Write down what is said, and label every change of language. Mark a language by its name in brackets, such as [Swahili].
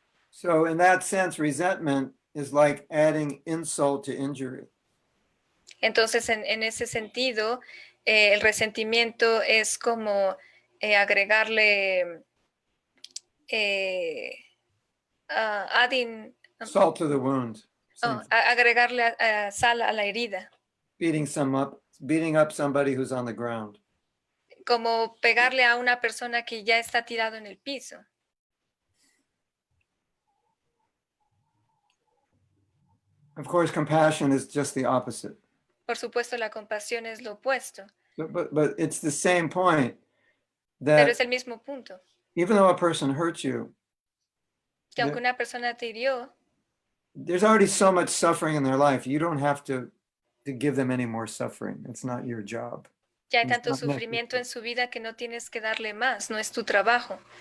[English] So in that sense, resentment is like adding insult to injury. [Spanish] Entonces, en ese sentido, el resentimiento es como agregarle [English] adding Salt to the wound. [Spanish] agregarle sal a la herida, [English] Beating up somebody who's on the ground. [Spanish] como pegarle a una persona que ya está tirado en el piso. [English] Of course, compassion is just the opposite. [Spanish] Por supuesto, la compasión es lo opuesto, [English] But it's the same point [Spanish] pero [English] that [Spanish] es el mismo punto. [English] even though a person hurts you, [Spanish] Que aunque una persona te hirió, [English] there's already so much suffering in their life. You don't have to give them any more suffering. It's not your job. [Spanish] ya hay tanto sufrimiento en su vida que no tienes que darle más, no es tu trabajo.